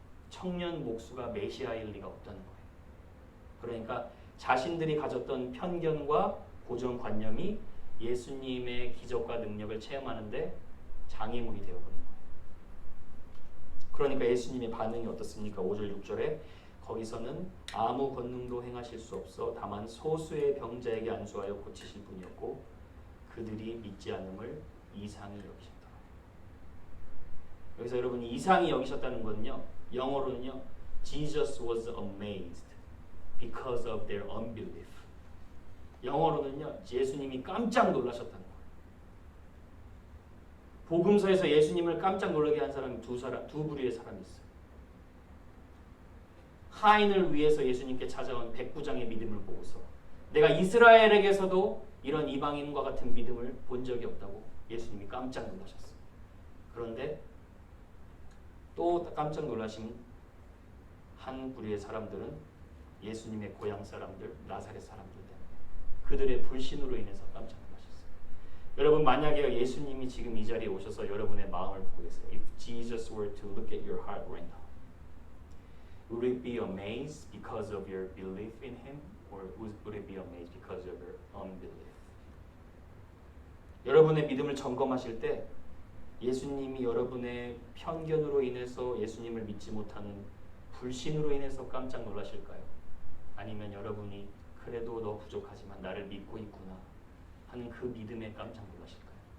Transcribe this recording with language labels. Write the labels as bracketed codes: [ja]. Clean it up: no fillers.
[ko] 청년 목수가 메시아일 리가 없다는 거예요. 그러니까 자신들이 가졌던 편견과 고정관념이 예수님의 기적과 능력을 체험하는데 장애물이 되어버리는 거예요. 그러니까 예수님의 반응이 어떻습니까? 5절 6절에 거기서는 아무 권능도 행하실 수 없어 다만 소수의 병자에게 안수하여 고치실 뿐이었고 그들이 믿지 않음을 이상히 여기셨다. 여기서 여러분 이상히 여기셨다는 것은요, 영어로는요, Jesus was amazed because of their unbelief. 영어로는요, 예수님이 깜짝 놀라셨다는 거예요. 복음서에서 예수님을 깜짝 놀라게 한 사람이 두 부류의 사람이 있어요. 하인을 위해서 예수님께 찾아온 백부장의 믿음을 보고서 내가 이스라엘에게서도 이런 이방인과 같은 믿음을 본 적이 없다고 예수님이 깜짝 놀라셨어요. 그런데 또 깜짝 놀라신 한 부류의 사람들은 예수님의 고향 사람들, 나사렛 사람들 때문에 그들의 불신으로 인해서 깜짝 놀라셨어요. 여러분 만약에 예수님이 지금 이 자리에 오셔서 여러분의 마음을 보고 계세요. [en] If Jesus were to look at your heart right now, would it be amazed because of your belief in Him, or would it be amazed because of your unbelief? [ko] 여러분의 믿음을 점검하실 때 예수님이 여러분의 편견으로 인해서 예수님을 믿지 못하는 불신으로 인해서 깜짝 놀라실까요? 아니면 여러분이 그래도 너 부족하지만 나를 믿고 있구나 하는 그 믿음에 깜짝 놀라실까요?